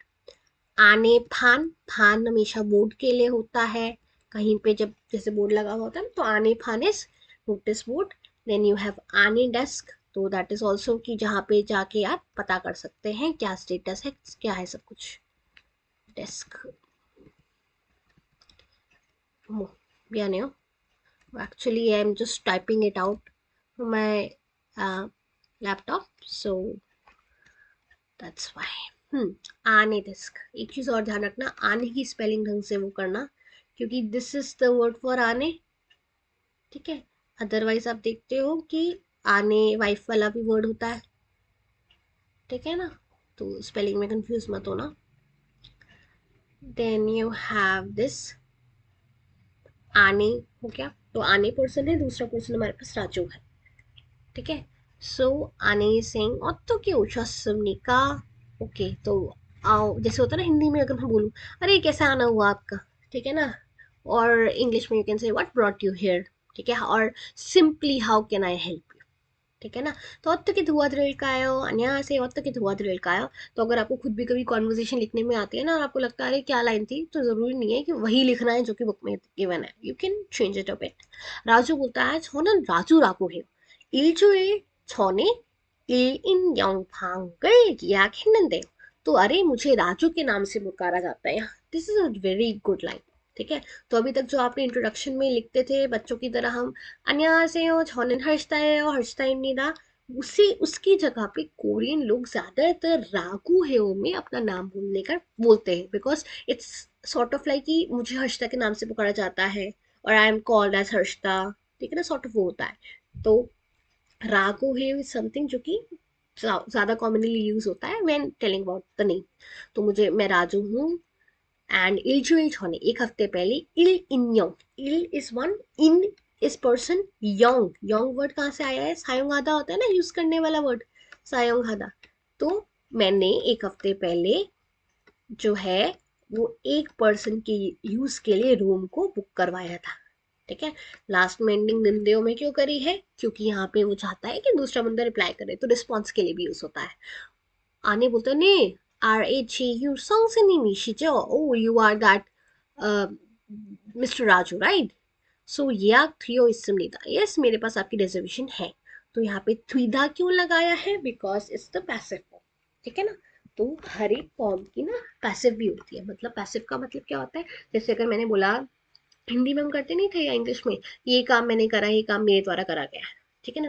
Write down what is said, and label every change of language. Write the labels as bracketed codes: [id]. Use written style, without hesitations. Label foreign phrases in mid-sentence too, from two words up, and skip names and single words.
[ko] 안내판, [hi] फान हमेशा बोर्ड के लिए होता है, कहीं पे जब जैसे बोर्ड लगा हुआ होता है तो [ko] 안내판 [en] is notice board. then you have [ko] 안내 데스크, [hi] तो [en] that is also [hi] कि जहाँ पे जाके आप पता कर सकते हैं क्या स्टेटस है, क्या है सब कुछ। [en] डेस्क यानी actually I'm just typing it out from my laptop, so that's why। [ko] 안내 데스크, [hi] एक चीज और ध्यान रखना, आने की स्पेलिंग ढंग से वो करना, क्योंकि [en] this is the word for [hi] आने, ठीक है। अदरवाइज आप देखते हो कि आने वाइफ वाला भी वर्ड होता है, ठीक है ना, तो स्पेलिंग में कंफ्यूज मत होना। [en] then you have this, [hi] आने हो गया, तो आने पर्सन है, दूसरा पर्सन हमारे पास राजू है, ठीक है। [ko] सो आने सिंह 어떻게 오셨습니까, [hi] ओके। तो आओ, जैसे होता है ना हिंदी में अगर मैं बोलूँ अरे कैसे आना हुआ आपका, ठीक है ना, और इंग्लिश में [en] you can say what brought you here, [hi] ठीक है, और [en] simply how can I help you, [hi] ठीक है ना। [ko] तो 어떻게 도와드릴까요, 안녕하세요, 어떻게 도와드릴까요। [hi] तो अगर आपको खुद भी कभी कॉन्वर्जेशन लिखने में आती है ना और आपको लगता है अरे क्या लाइन थी, तो जरूरी नहीं है कि वही लिखना है जो कि बुक में गिवन है, [en] you can change it a bit. [ko] राजू [hi] बोलता है [ko] 저는 라주라고 해요, 일주일 전에 1인 영방을 예약했는데요। [hi] तो अरे मुझे राजू के नाम से पुकारा जाता है यहाँ, [en] this is a very good line, [hi] ठीक है। तो अभी तक जो आपने इंट्रोडक्शन में लिखते थे बच्चों की तरह हम [ko] 안녕하세요 저는 हर्षता예요 हर्षता입니다, [hi] उसी उसकी जगह पे कोरियन लोग ज्यादातर [ko] 라고 해요 [hi] में अपना नाम बोलने का बोलते हैं, [en] because it's sort of like [hi] कि मुझे हर्षता के नाम से पुकारा जाता है और [en] I am called as [hi] हर्षता, ठीक है ना, [en] sort of [hi] वो होता है। तो रागो है समथिंग जो कि ज्यादा [en] commonly use [hi] होता है [en] when telling about the name. [hi] तो मुझे, मैं राजू हूँ, एंड [ko] 일주일 전에, [hi] एक हफ्ते पहले, इल 인형, इल इज वन, इन इज पर्सन, योंग, योंग वर्ड कहाँ से आया है, [ko] 사용 하다 [hi] होता है ना यूज करने वाला वर्ड, [ko] 사용 하다. [hi] तो मैंने एक हफ्ते पहले जो है वो एक पर्सन के यूज के लिए रूम को बुक करवाया था, ठीक है। लास्ट में एंडिंग निंदेओ में क्यों करी है, क्योंकि यहाँ पे वो चाहता है कि दूसरा बंदा रिप्लाई करे, तो रिस्पॉन्स के लिए भी यूज होता है। [ko] आने [hi] बोलते हैं [ko] ने RHU 선생님이시죠? [en] Oh, you are that Mr. राजू, राइट। [ko] सो 예약 되어 있습니다, [hi] यस मेरे पास आपकी रिजर्वेशन है। तो यहाँ पे थ्वीदा क्यों लगाया है, [en] because it's the passive form, [hi] ठीक है ना। तो हर एक फॉर्म की ना पैसिव भी होती है, मतलब पैसिव का मतलब क्या होता है, जैसे अगर मैंने बोला हिंदी में हम करते नहीं थे या इंग्लिश में, ये काम मैंने करा, ये काम मेरे द्वारा करा गया है, ठीक है ना।